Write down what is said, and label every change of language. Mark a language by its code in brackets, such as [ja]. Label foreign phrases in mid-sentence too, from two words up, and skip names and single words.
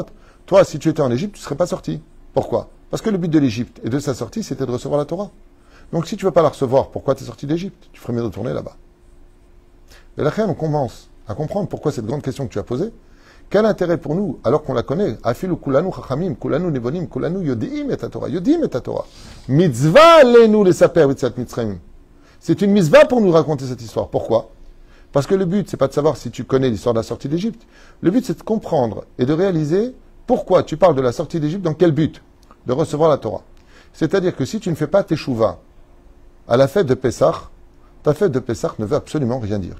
[fr] Toi, si tu étais en Égypte, tu ne serais pas sorti. Pourquoi? Parce que le but de l'Égypte et de sa sortie, c'était de recevoir la Torah. Donc si tu ne veux pas la recevoir, pourquoi tu es sorti d'Égypte? Tu ferais mieux de retourner là-bas. Et là, on commence à comprendre pourquoi cette grande question que tu as posée. Quel intérêt pour nous, alors qu'on la connaît? [he] אפילו כולנו חכמים כולנו נבונים כולנו יודעים את התורה. יודעים את התורה מצוה עלינו לספר ביציאת מצרים. [fr] C'est une mitzvah pour nous raconter cette histoire. Pourquoi? Parce que le but, c'est pas de savoir si tu connais l'histoire de la sortie d'Égypte. Le but, c'est de comprendre et de réaliser pourquoi tu parles de la sortie d'Égypte, dans quel but? De recevoir la Torah. C'est-à-dire que si tu ne fais pas teshuva à la fête de Pessah, ta fête de Pessah ne veut absolument rien dire.